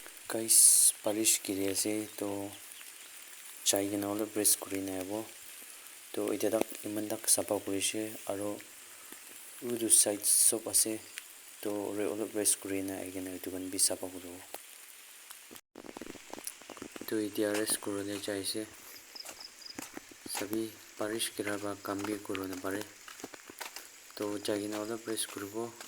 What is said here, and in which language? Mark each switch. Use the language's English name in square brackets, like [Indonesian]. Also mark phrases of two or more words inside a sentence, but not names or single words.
[Naga Pidgin] guys polish kiri ase to chai kena olop press kurina abo to eta tak iman tak sapa kurise aro udu side sob ase to olop press kurina agena etu kan bi sapa kuribo to etia rest kurole jaise sabi parish kira ba kam bi kurona pare to jagina olop press kuribo